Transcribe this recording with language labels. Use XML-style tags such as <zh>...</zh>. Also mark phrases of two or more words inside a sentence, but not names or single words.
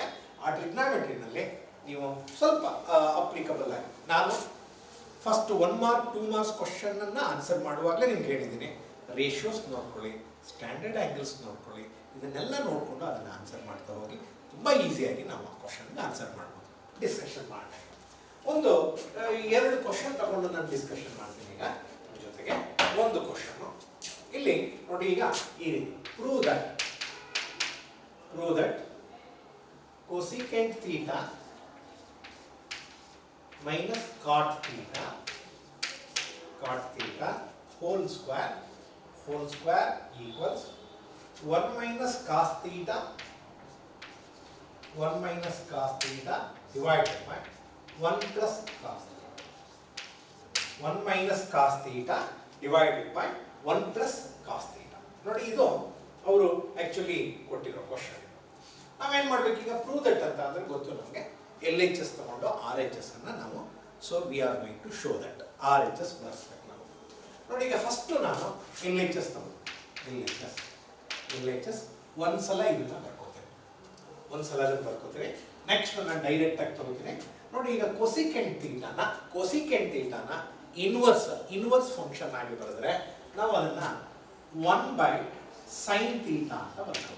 <kn>ಆ ಟ್ರಿಗ್ನಾಮೆಟ್ರಿನಲ್ಲಿ ನೀವು ಸ್ವಲ್ಪ ಅಪ್ಲಿಕಬಲ್ ಆಗಿ, ನಾನು</kn> <en>first 1 mark 2 marks</en> <kn>ಕ್ವಶನನ್ನು ಆನ್ಸರ್ ಮಾಡುವಾಗಲೇ ನಿಮ್ಗೆ ಹೇಳಿದ್ದೀನಿ, ರೇಷಿಯೋಸ್ ನೋಡ್ಕೊಳ್ಳಿ,</kn> <en>standard angles</en> <kn>ನೋಡ್ಕೊಳ್ಳಿ, ಇದನ್ನೆಲ್ಲ ನೋಡಿಕೊಂಡು ಅದನ್ನು ಆನ್ಸರ್ ಮಾಡ್ತಾ ಹೋಗಿ ತುಂಬ ಈಸಿಯಾಗಿ ನಾವು ಆ ಕ್ವಶನ್ಗೆ ಆನ್ಸರ್ ಮಾಡ್ಬೋದು. ಡಿಸ್ಕಷನ್ ಮಾಡೋಣ. ಒಂದು 2 ಕ್ವಶನ್ ತಗೊಂಡು ನಾನು ಡಿಸ್ಕಷನ್ ಮಾಡ್ತೀನಿ. ಈಗ ಜೊತೆಗೆ ಒಂದು ಕ್ವಶನ್ನು ಇಲ್ಲಿ ನೋಡಿ. ಈಗ ಈ ರೀತಿ</kn> <en>prove that cosecant theta minus cot theta whole square equals 1 minus cos theta divided by 1 plus cos theta. 1 minus cos theta divided by 1 plus cos theta.</en> <kn>ನೋಡಿ, ಇದು ಅವರು ಆ್ಯಕ್ಚುಲಿ ಕೊಟ್ಟಿರೋ ಕ್ವಶನ್. ನಾವೇನು ಮಾಡಬೇಕು ಈಗ?</kn> <en>prove that</en> <kn>ಅಂತ ಅಂದರೆ ಗೊತ್ತು ನಮಗೆ, LHS ತಗೊಂಡು RHS ಅನ್ನು ನಾವು,</kn> <en>so we are going to show that RHS</en> <kn>ಬರ್ಸ್ಬೇಕು ನಾವು. ನೋಡಿ, ಈಗ ಫಸ್ಟು ನಾನು LHS ತಗೊಂಡು LHS ಒಂದು ಸಲ ಇದನ್ನು ಬರ್ಕೋತೇನೆ, ಒಂದು ಸಲ ಅದನ್ನು ಬರ್ಕೋತೇವೆ. ನೆಕ್ಸ್ಟ್ ನಾನು ಡೈರೆಕ್ಟಾಗಿ ತಗೋತೀನಿ. ನೋಡಿ, ಈಗ</kn> <en>cosecant thetana inverse function</en> <kn>ಆಗಿ ಬರೆದ್ರೆ ನಾವು ಅದನ್ನು</kn> <en>1/sin theta</en> <kn>ಅಂತ ಬರ್ಕೋತೀವಿ.</kn>